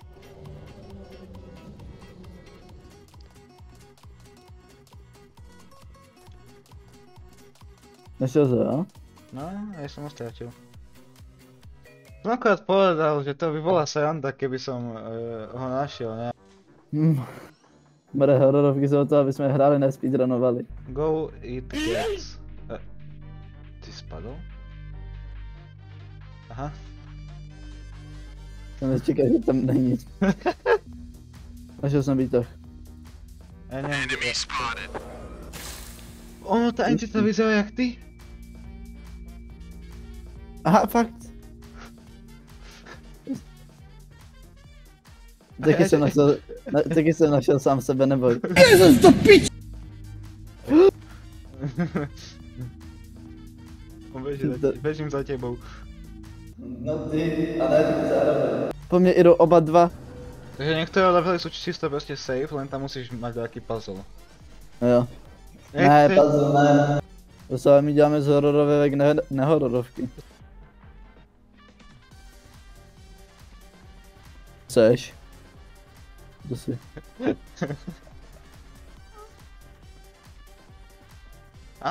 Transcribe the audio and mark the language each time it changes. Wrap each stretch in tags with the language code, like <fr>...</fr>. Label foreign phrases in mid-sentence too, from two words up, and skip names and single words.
<cs>Našel se, jo?</cs> <sk>No, ja som ho stratil. Som akorát povedal, že to by bola sranda, keby som ho našiel, ne?</sk> <cs>Bude hororovky jsou to, aby jsme hráli, nespeedrunovali.</cs> <en>Go eat cats.</en> <sk>Ty spadol? Aha.</sk> <cs>Jsem nečekal, že tam není. Našel jsem výtah.</cs> <sk>Ja neviem. Ono, tá entita vyzerá jak ty? Aha, fakt.</sk> <cs>Taky jsem našel sám sebe, neboj.</cs> <sk>Bežím za tebou.</sk> <cs>No ty, a ne ty zároveň. Po mně jdou oba dva.</cs> <sk>Takže niektoré levely sú čisto proste safe, len tam musíš mať nejaký puzzle.</sk> <cs>Jo. Ne, puzzle ne. To se my děláme z hororovek nehororovky. Chceš? To si. A?</cs>